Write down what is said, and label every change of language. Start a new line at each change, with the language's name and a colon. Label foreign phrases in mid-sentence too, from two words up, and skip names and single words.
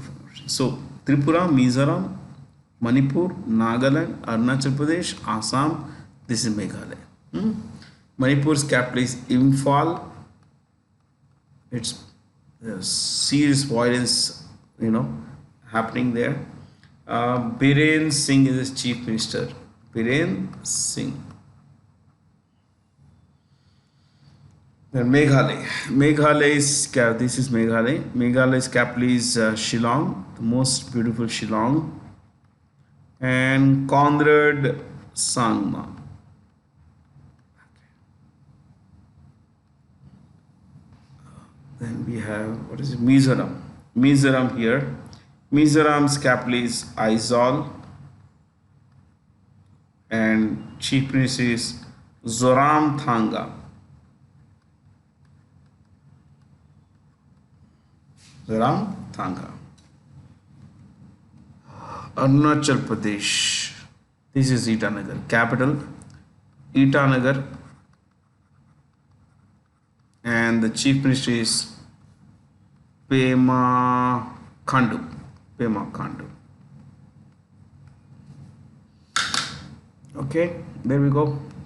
English: So, Tripura, Mizoram, Manipur, Nagaland, Arunachal Pradesh, Assam, this is Meghalaya. Manipur's capital is Imphal. It's serious violence, happening there. Biren Singh is the chief minister. Biren Singh. Then Meghalaya. This is Meghalaya. Meghalaya's capital is Shillong, the most beautiful Shillong, and Conrad Sangma. Then we have, what is it? Mizoram. Mizoram here. Mizoram's capital is Aizawl, and chief minister is Zoram Thanga. Zoram Thanga. Arunachal Pradesh. This is Itanagar. Capital Itanagar, and the chief minister is Pema Khandu. Pema Khandu. Okay, there we go.